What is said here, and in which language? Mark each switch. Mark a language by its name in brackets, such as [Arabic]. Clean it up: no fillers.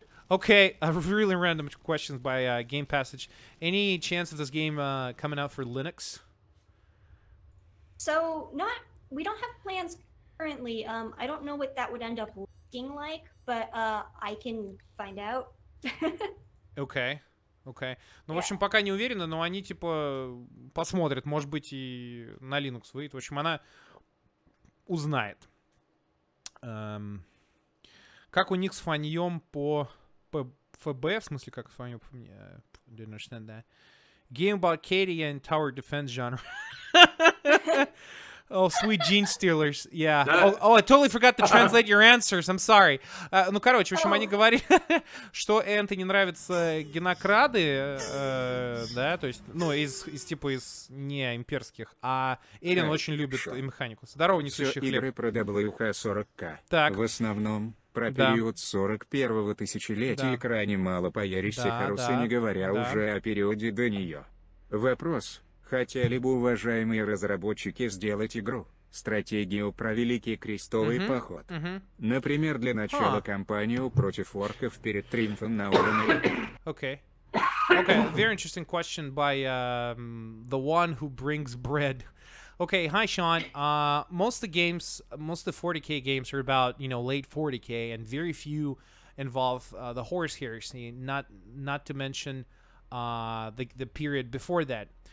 [English] Okay, really random questions by Game Passage. Any chance of this game coming out for Linux? So we don't have plans currently. I don't know what that would end up looking like, but I can find out. Okay. [Russian] Ну, в общем, пока не уверена, но они, типа, посмотрят. Может быть, и на Linux выйдет. В общем, она узнает. Как у них с фаньем по ФБ? В смысле, как с фаньем по мне? [English] Didn't understand that. Game about Katie and tower defense genre. Oh, sweet gene stealers. Yeah. Oh, I totally forgot to translate your answers. I'm sorry. [Russian] Ну, короче, в общем, они говорили, что Энтони нравятся генокрады, да, то есть, ну, из не имперских, а Эрин очень любит механику. Здорово, несущий хлеб. Игры про WH-40K. Так. В основном про период 41-го тысячелетия крайне мало появишься Хорусы, не говоря уже о периоде до нее. Вопрос. Хотели бы уважаемые разработчики сделать игру, стратегию про Великий Крестовый поход? Например, для начала кампанию против орков перед триумфом на уровне. [English] Okay, very interesting question by the one who brings bread. Okay, hi Sean. Most of the 40K games are about, late 40K, and very few involve the Horus Heresy, not to mention the period before that.